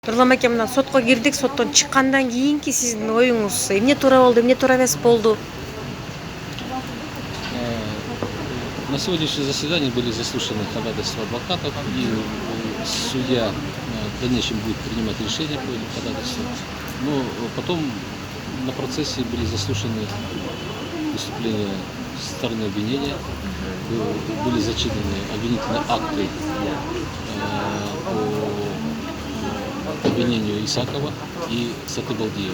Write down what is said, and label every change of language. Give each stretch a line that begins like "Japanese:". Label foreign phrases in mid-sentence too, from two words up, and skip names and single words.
Kyrgyz: Нурлан аке, мына сотко кирдик, соттон чыккандан кийинки сиздин оюңуз эмне туура болду, эмне туура эмес болду?
Russian: На сегодняшнем заседании были заслушаны ходатайства адвокатов, и судья в дальнейшем будет принимать решение по этим ходатайствам. Но потом на процессе были заслушаны выступления стороны обвинения, были зачитаны обвинительные акты по обвинению Исакова и Сатыбалдиева.